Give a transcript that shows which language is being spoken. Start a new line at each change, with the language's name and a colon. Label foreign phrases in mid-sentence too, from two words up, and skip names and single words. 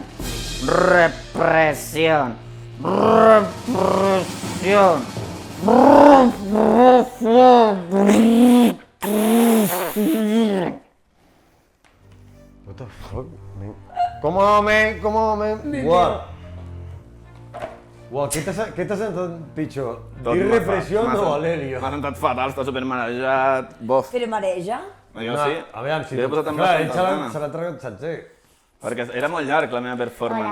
Spanish: Represión. Represión.
English: What the fuck, man?
Spanish: ¿Cómo, man? Buah.
Catalan: Buah, què t'ha sentat pitjor? Dir repressió o Valerio? M'ha sentat fatal, està supermarejat. Bof. Però mareja? Jo sí. A veure, si... Li he posat amb Clar, la ell santana. se l'ha tragat sencer. Perquè era molt llarg la meva performance,